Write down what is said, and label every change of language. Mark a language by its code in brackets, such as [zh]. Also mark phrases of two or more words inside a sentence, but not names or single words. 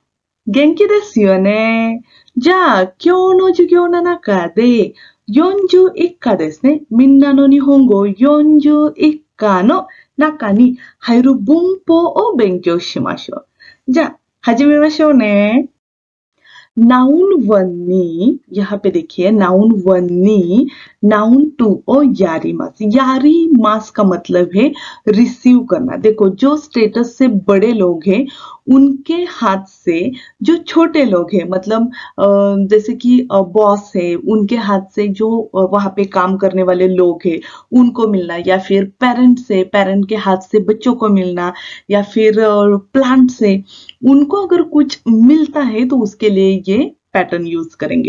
[ja] 元気ですよね。じゃあ、今日の授業の中で41課ですね。みんなの日本語41課の中に入る文法を勉強しましょう。じゃあ、始めましょうね。 [en] noun one [hi] नी, यहाँ पे देखिए [en] noun one [hi] नी, [en] noun two [hi] और यारी मास का मतलब है रिसीव करना। देखो जो स्टेटस से बड़े लोग हैं उनके हाथ से जो छोटे लोग हैं मतलब जैसे कि बॉस है उनके हाथ से जो वहां पे काम करने वाले लोग हैं उनको मिलना, या फिर पेरेंट्स है पेरेंट के हाथ से बच्चों को मिलना, या फिर प्लांट से उनको अगर कुछ मिलता है तो उसके लिए ये पैटर्न यूज करेंगे।